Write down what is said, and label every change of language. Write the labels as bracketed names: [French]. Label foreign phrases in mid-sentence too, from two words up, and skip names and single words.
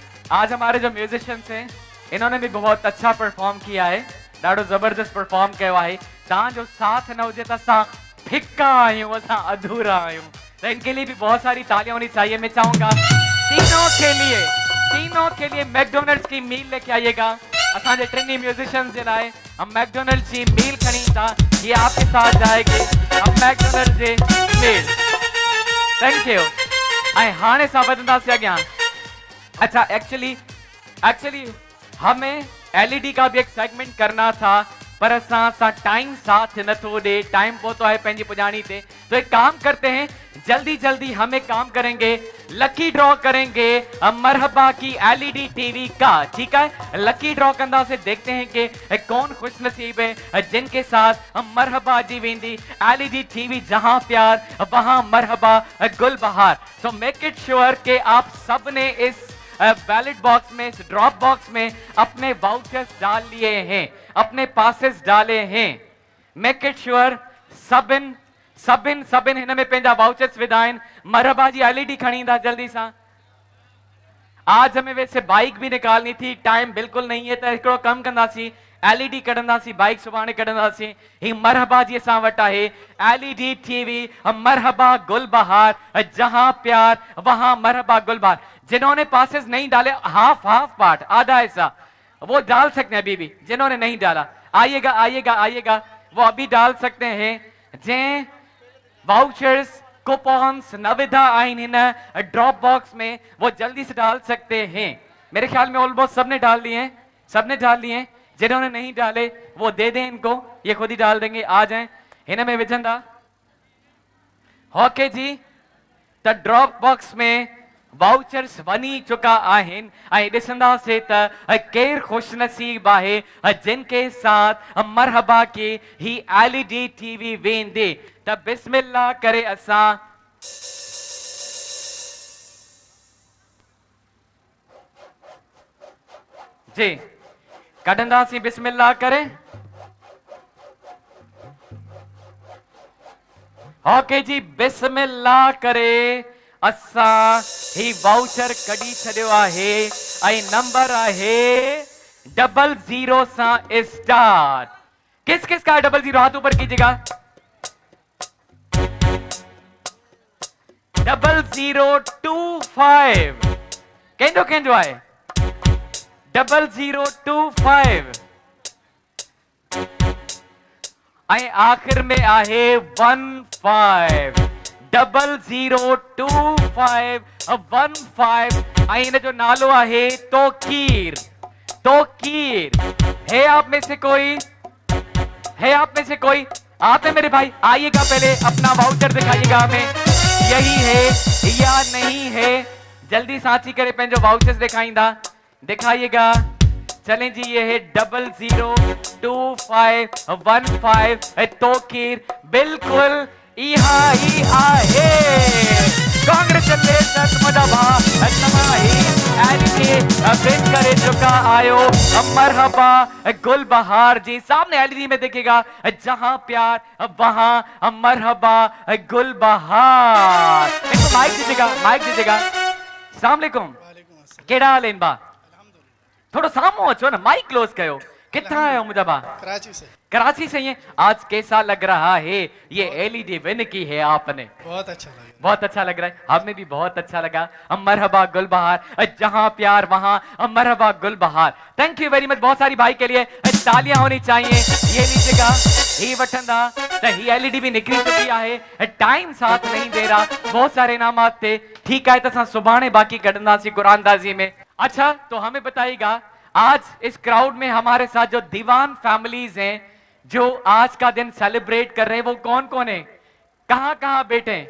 [Hindi] आज हमारे जो म्यूजिशियंस हैं इन्होंने भी बहुत अच्छा परफॉर्म किया है, ॾाढो ज़बरदस्त परफॉर्म किया है। [Sindhi] जो साथ न हुजे त असां फिक्का आहियूं, असां अधूरा आहियूं, [Hindi] तो इनके लिए भी बहुत सारी तालियां होनी चाहिए। मैं चाहूंगा तीनों के लिए मैकडोनल्ड्स की मील लेके आइएगा। असांजे [English] tiny musicians [Sindhi] जे लाइ [Hindi] हम मैकडोनल्ड्स की मील [Sindhi] खणी था, [Hindi] ये आपके साथ जाएगी। हम मैकडोनल्ड्स जे मील, [English] thank you. [Sindhi] ऐं हाणे सां वधंदासीं अॻियां। [Hindi] अच्छा, एक्चुअली हमें एलईडी का भी एक सेगमेंट करना था, पर [Sindhi] असा टाइम साथ न तो दे, टाइम पहुंचो है पंहिंजी पुजानी थे। [Hindi] तो एक काम करते हैं, जल्दी जल्दी हम एक काम करेंगे, [English] lucky draw [Hindi] करेंगे मरहबा की [English] LED TV [Hindi] का। ठीक है, [English] lucky draw [Sindhi] कंदा से [Hindi] देखते हैं कि कौन खुश नसीब है जिनके साथ मरहबा [Sindhi] जी वेंदी [English] LED TV. [Hindi] जहां प्यार वहां मरहबा गुल बहार। तो [English] make it sure [Hindi] कि आप सब ने इस [English] ballot box [Hindi] में, इस [English] drop box [Hindi] में अपने वाउचर्स डाल लिए हैं, अपने पासेस डाले हैं। [English] make it sure [Sindhi] सबिन हिन में पंहिंजा वाउचर्स विधाइन। मरहबा जी एलईडी खणी ईंदा जल्दी सा। [Hindi] आज हमें वैसे बाइक भी निकालनी थी, टाइम बिल्कुल नहीं है, तो [Sindhi] हिकिड़ो कम कंदासीं, एलईडी कढंदासीं, बाइक सुभाणे कढंदासीं। ही मरहबा जी असां वटि आहे [English] LED TV [Sindhi] मरहबा गुल बहार, [Hindi] जहां प्यार वहां [Sindhi] मरहबा गुल बहार। [Hindi] जिन्होंने पासेस नहीं डाले, [English] half part, [Hindi] आधा हिस्सा, वो डाल सकते हैं अभी भी। जिन्होंने नहीं डाला आइएगा, वो अभी डाल सकते हैं। [Sindhi] जे वाउचर्स कूपन्स न विधा आइन [Hindi] इन [English] drop box [Hindi] में, वो जल्दी से डाल सकते हैं। मेरे ख्याल में ऑलमोस्ट सबने डाल लिए हैं। जिन्होंने नहीं डाले वो दे दें इनको, ये खुद ही डाल देंगे। आ जाएं, [Sindhi] हिन में विझंदा। ओके जी, त [English] drop box [Sindhi] में वाउचर्स वनी चुका आहिन। ऐं ॾिसंदासीं त केर खुश नसीब आहे [Hindi] जिनके साथ [Sindhi] मरहबा की ही एलईडी टीवी वेंदे। त बिस्मिल्लाह करे असां जी कढंदासीं, बिस्मिल्लाह करे। ओके जी, बिस्मिल्लाह करे असां ही वाउचर कढी छॾियो आहे ऐं नंबर आहे 00 सां स्टार्ट। [Hindi] किस का है 00? हाथ ऊपर कीजिएगा। [Sindhi] 0025 कंहिंजो आहे 0025 ऐं आखिर में आहे 15 002515 ऐं इन जो नालो आहे तोकीर। [Hindi] है आप में से कोई? आते मेरे भाई, आइएगा, पहले अपना वाउचर दिखाइएगा हमें, यही है या नहीं है। [Sindhi] जल्दी साची करे पंहिंजो वाउचर्स दिखाइएगा। [Hindi] चलें जी, ये है 002515 तोकीर, बिल्कुल [Sindhi] इहा ही आहे। कांग्रेचुलेशंस मुझा भाउ तमाही एलईडी विन करे चुका आयो मरहबा गुल बहार जी। [Hindi] सामने एलईडी में देखिएगा, जहां प्यार वहां मरहबा गुल बहार। इनको माइक दीजिएगा। [Sindhi] अस्सलाम वालेकुम, केड़ा हाल है बा? थोड़ा सामू अचो ना, माइक क्लोज कयो। कितना आयो मुझा बा? [Hindi] कराची से। ये आज कैसा लग रहा है? ये एलईडी विन की है आपने, बहुत अच्छा लग रहा है। हमें भी बहुत अच्छा लगा। मरहबा गुल बहार, जहां प्यार वहां मरहबा गुल बहार। [English] thank you very much. [Hindi] बहुत सारी भाई के लिए तालियां होनी चाहिए। ये लीजिएगा, [Sindhi] ही वठंदा त ही एलईडी भी निकली चुकी है। [Hindi] टाइम साथ नहीं दे रहा, बहुत सारे इनामात थे। ठीक है, तो [Sindhi] सुभाणे बाकी कढंदासीं कुरानदाजी में। [Hindi] अच्छा, तो हमें बताइएगा, आज इस क्राउड में हमारे साथ जो दीवान फैमिलीज हैं जो आज का दिन सेलिब्रेट कर रहे हैं, वो कौन कौन है, कहां बैठे हैं?